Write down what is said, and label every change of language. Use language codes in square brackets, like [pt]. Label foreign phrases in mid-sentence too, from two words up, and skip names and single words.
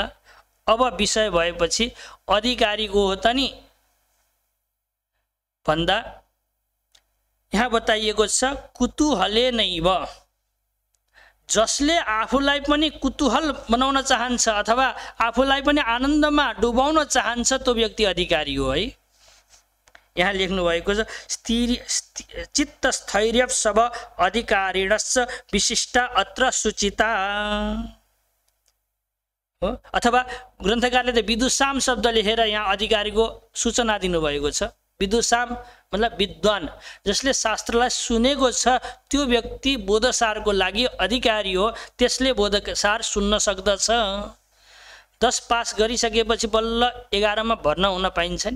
[ne] अब विषय भएपछि अधिकारीको हो त नि भन्दा यहाँ बताइएको छ [sa] कुतूहले नैव, [ne] जसले आफूलाई पनि कुतूहल बनाउन चाहन्छ अथवा आफूलाई पनि आनन्दमा डुबाउन चाहन्छ त्यो व्यक्ति अधिकारी हो है। यहाँ लेख्नु भएको छ [sa] चित्त स्थैर्य सब अधिकारिणश्च विशिष्टा अत्र सूचिता [ne] हो। अथवा ग्रन्थकारले त विदुषाम शब्द लेखेर यहाँ अधिकारीको सूचना दिनुभएको छ। विदुषाम मतलब विद्वान, जसले शास्त्रलाई सुनेको छ त्यो व्यक्ति बोधसारको लागि अधिकारी हो। त्यसले बोधसार सुन्न सक्दछ। 10 पास गरिसकेपछि बल्ल 11 मा भर्ना हुन पाइन्छ नि।